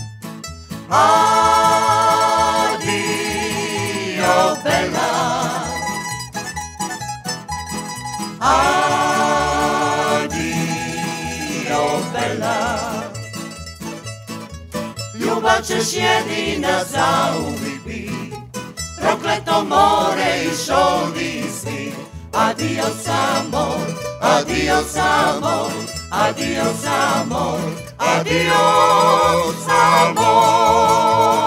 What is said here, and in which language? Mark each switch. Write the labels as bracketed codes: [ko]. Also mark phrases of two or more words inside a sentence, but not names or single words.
[hr] Adio bela, adio bela. Ljubav ćeš jedina zauvijek bit, prokleto more i šoldi svi. [es] Adios amor, adios amor, adios amor, adios amor.